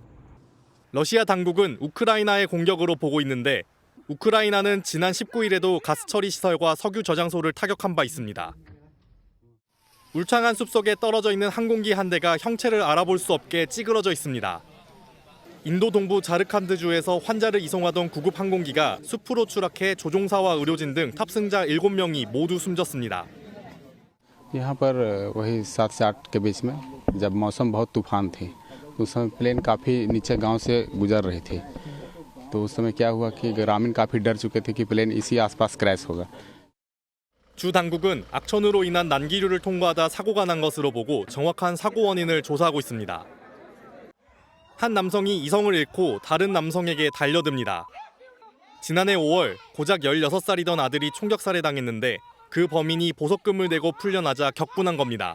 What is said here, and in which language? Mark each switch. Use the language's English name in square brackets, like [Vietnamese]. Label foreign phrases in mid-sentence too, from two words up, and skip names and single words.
[Korean] 러시아 당국은 우크라이나의 공격으로 보고 있는데 우크라이나는 지난 19일에도 가스 처리 시설과 석유 저장소를 타격한 바 있습니다. 울창한 숲속에 떨어져 있는 항공기 한 대가 형체를 알아볼 수 없게 찌그러져 있습니다. 인도 동부 자르칸드주에서 환자를 이송하던 구급 항공기가 숲으로 추락해 조종사와 의료진 등 탑승자 7명이 모두 숨졌습니다. [Hindi] यहाँ पर वही 7 से 8 के बीच में जब मौसम बहुत तूफान थे उस समय प्लेन काफ़ी नीचे गांव से गुजर रहे थे तो उस समय क्या हुआ कि ग्रामीण काफ़ी डर चुके थे कि प्लेन इसी आसपास क्रैश होगा. [Korean] 주 당국은 악천후로 인한 난기류를 통과하다 사고가 난 것으로 보고 정확한 사고 원인을 조사하고 있습니다. 한 남성이 이성을 잃고 다른 남성에게 달려듭니다. 지난해 5월 고작 16살이던 아들이 총격 살해당했는데 그 범인이 보석금을 내고 풀려나자 격분한 겁니다.